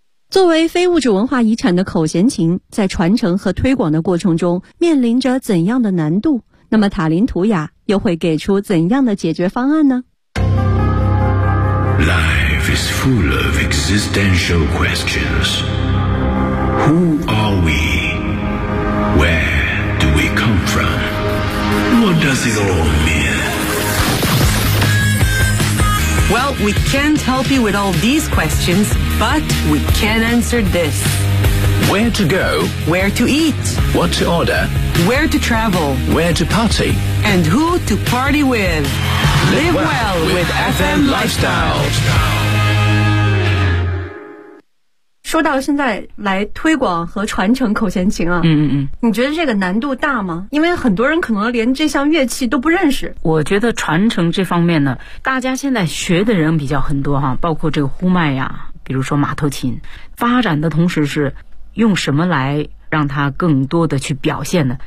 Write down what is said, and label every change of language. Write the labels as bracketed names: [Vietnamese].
[Chinese] 作为非物质文化遗产的口弦琴，在传承和推广的过程中面临着怎样的难度？那么塔林图雅又会给出怎样的解决方案呢？ [English] Life is full of existential questions. Who are we? Where do we come from? What does it all mean? Well, we can't help you with all these questions, but we can answer this. Where to go? Where to eat? What to order? Where to travel? Where to party? And who to party with? Live well with FM Lifestyle. [Chinese] 说到现在来推广和传承口弦琴啊，嗯嗯嗯，你觉得这个难度大吗？因为很多人可能连这项乐器都不认识。我觉得传承这方面呢，大家现在学的人比较很多哈，包括这个呼麦呀，比如说马头琴，发展的同时是用什么来让它更多的去表现呢？